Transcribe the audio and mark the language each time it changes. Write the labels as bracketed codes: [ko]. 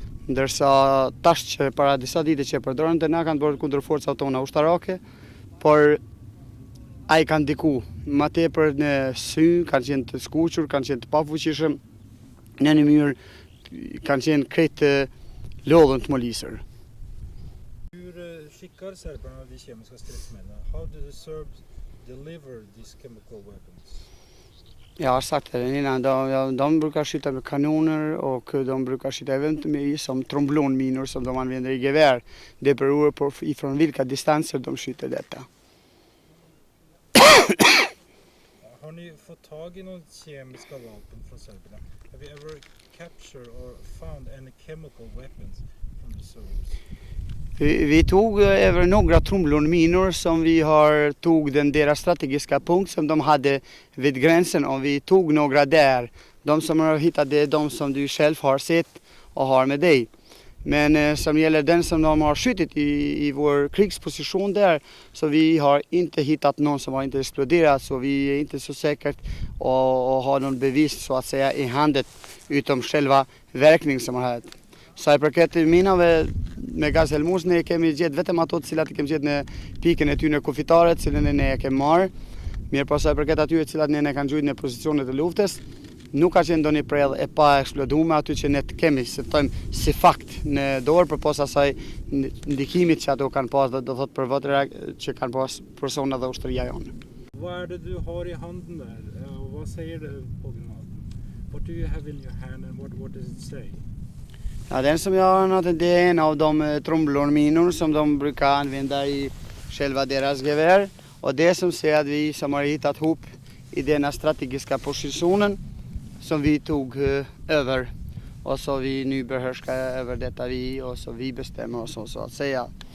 [sq] Ndërsa tash që para disa ditë që përdoren dhe na kanë bërë kundër forcat tona ushtarake, por ai kanë diku më tepër në sy, kanë qenë të skuqur, kanë qenë të pafuqishëm, në një mënyrë kanë qenë krejt lodhën të molisër. [sv] Hur skickar serberna de kemiska stridsmedlen? [en] How do the Serbs deliver these chemical weapons? [sv] Jag har sagt det innan, de brukar skjuta med kanoner och de brukar skjuta även med som tromblonminor som de använder i gevär. Det beror på ifrån vilka distanser de skjuter detta. Har ni fått tag i några kemiska vapen från serberna? [en] Have you ever captured or found any chemical weapons from the Serbs? [sv] Vi tog över några tromblonminor som vi tog deras strategiska punkt som de hade vid gränsen, och vi tog några där. De som har hittat det är de som du själv har sett och har med dig. Men som gäller den som de har skjutit i vår krigsposition där, så vi har inte hittat någon som har inte exploderat, så vi är inte så säkert att ha någon bevis så att säga i handen utom själva verkningen som har haft. [sq] Sa I përket minave me gaz helmus, ne kemi gjetë vetëm ato të cilat I kemi gjetë në pikën e tyre kufitare, të cilën ne e kemi marrë. Mirë, po sa I përket atyre të cilat ne kanë gjuajtur në pozicionet e luftës, nuk ka qenë ndonjë predh e pa eksploduar aty që ne të kemi, se thojmë si fakt në dorë, përposa asaj ndikimit që ato kanë pas, do thotë për votëra që kanë pas persona dhe ushtria jonë. [sv] Vad är det du har I handen där? Vad säger det på granaten? [en] What do you have in your hand and what does it say? [sv] Ja, den som jag har, det är en av de tromblorminor som de brukar använda I själva deras gevär. Och det som säger att vi som har hittat ihop I denna strategiska positionen som vi tog över. Och så vi nu behärskar över detta och så vi bestämmer oss så att säga.